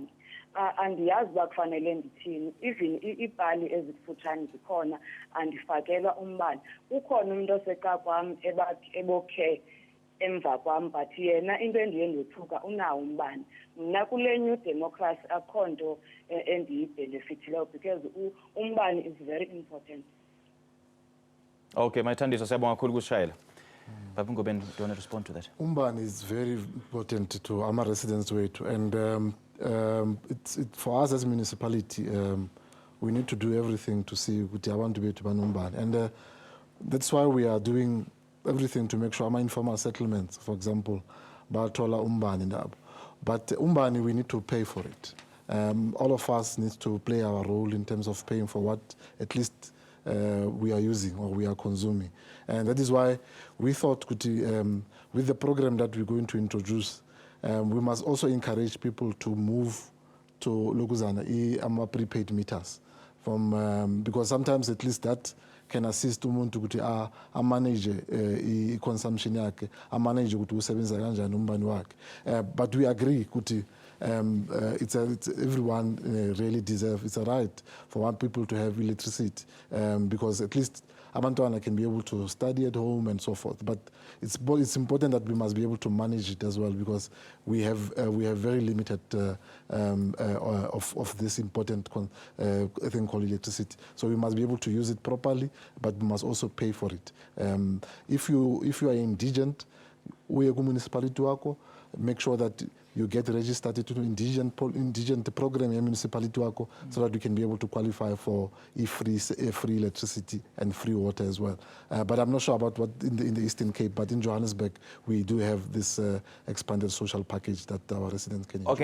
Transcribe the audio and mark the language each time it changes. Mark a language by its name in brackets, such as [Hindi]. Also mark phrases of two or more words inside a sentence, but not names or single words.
[Xhosa] Andiyazi bakufanele ndithini. Even iipali ezikufutshane zikhona andifakelwa umbane. Ukhona umuntu oseqa kwam ebokhe emva kwam but yena into endiye ndothuka unawo umbane. Mna kule [English] new democracy [Xhosa] akho nto endiyibhenefithileyo because umbane [English] is very important. [Xhosa] Okay, Thandiswa siyabonga kakhulu ukushayela. Baba Ngobeni, [English] do you want to respond to that? Umbane is very important to our residents wethu, and it's for us as a municipality, we need to do everything to see [Xhosa] ukuthi abantu bethu banombane, [English] and that's why we are doing everything to make sure our informal settlements, for example, [Xhosa] bathola umbane nabo. [English] But umbane, we need to pay for it. All of us need to play our role in terms of paying for what at least we are using or we are consuming. And that is why we thought with the program that we're going to introduce, we must also encourage people to move to lokuzana prepaid meters from because sometimes at least that can assist [Xhosa] umuntu ukuthi [English] manage i-consumption yakhe, manage [Xhosa] ukuthi usebenza kanjani umbane wakhe. [English] But we agree ukuthi it's everyone really deserve, it's a right for one people to have electricity, because at least abantwana can be able to study at home and so forth. But it's important that we must be able to manage it as well, because we have very limited of this important thing called electricity. So we must be able to use it properly, but we must also pay for it. If you are indigent, [Xhosa] uye ku [English] municipality wako, make sure that you get registered to indigent program in municipality wako, so that you can be able to qualify for free electricity and free water as well. But I'm not sure about what in the Eastern Cape, but in Johannesburg we do have this expanded social package that our residents can enjoy.